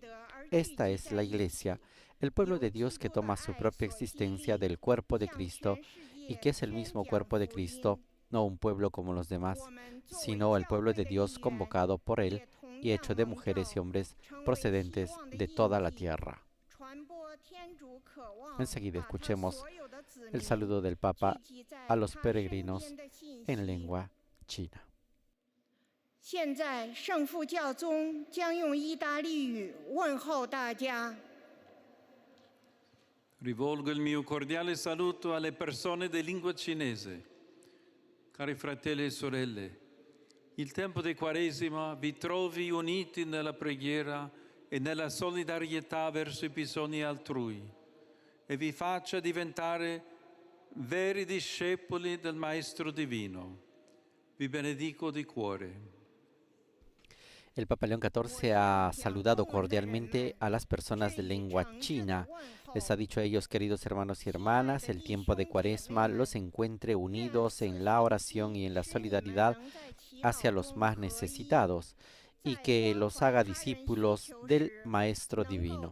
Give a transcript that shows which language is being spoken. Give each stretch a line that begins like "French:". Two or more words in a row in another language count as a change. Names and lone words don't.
Spanish: Esta es la Iglesia, el pueblo de Dios que toma su propia existencia del cuerpo de Cristo y que es el mismo cuerpo de Cristo, no un pueblo como los demás, sino el pueblo de Dios convocado por Él y hecho de mujeres y hombres procedentes de toda la tierra. Enseguida escuchemos el saludo del Papa a los peregrinos en lengua china.
Chinese: 现在，圣父教宗将用意大利语问候大家。
Italian: Rivolgo il mio cordiale saluto alle persone di lingua cinese. Cari fratelli e sorelle, il tempo di Quaresima vi trovi uniti nella preghiera e nella solidarietà verso i bisogni altrui e vi faccia diventare veri discepoli del Maestro Divino. Vi benedico di cuore.
Spanish: El Papa León XIV ha saludado cordialmente a las personas de lengua china. Les ha dicho a ellos, queridos hermanos y hermanas, el tiempo de Cuaresma los encuentre unidos en la oración y en la solidaridad hacia los más necesitados y que los haga discípulos del Maestro Divino.